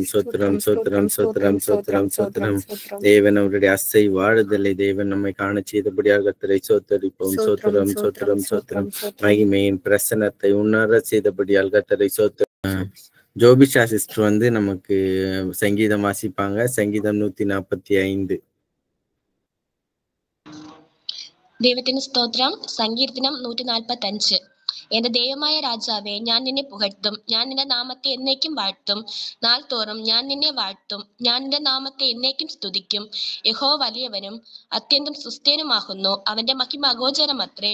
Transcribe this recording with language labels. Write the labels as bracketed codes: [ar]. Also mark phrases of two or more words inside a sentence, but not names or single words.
[ta] சோத்திரம் சோத்திரம் சோத்திரம் சோத்திரம் சோத்திரம். தேவன் அவருடைய அசை வாழுதலை தேவன் நம்மை காண செய்தபடியாக கர்த்தரை சோத்தரிப்போம். சோத்திரம் சோத்திரம் சோத்திரம். மகிமையின் பிரசனத்தை உணர செய்தபடியால் கர்த்தரை சோத்திரம். ஜோபிஷா சிஸ்டர் நமக்கு சங்கீதம் வாசிப்பாங்க. சங்கீதம் 145. [ml] ദൈവത്തിന് സ്തോത്രം. സങ്കീർത്തനം 145. എന്റെ ദൈവമായ രാജാവേ, ഞാൻ നിന്നെ പുകഴ്ത്തും, ഞാൻ നിന്റെ നാമത്തെ എന്നേക്കും വാഴ്ത്തും. നാൾ തോറും ഞാൻ നിന്നെ വാഴ്ത്തും, ഞാൻ നിന്റെ നാമത്തെ എന്നേക്കും സ്തുതിക്കും. യഹോവ വലിയവനും അത്യന്തം സുസ്ഥിരനുമാകുന്നു, അവന്റെ മഹിമ അഗോചരമത്രേ.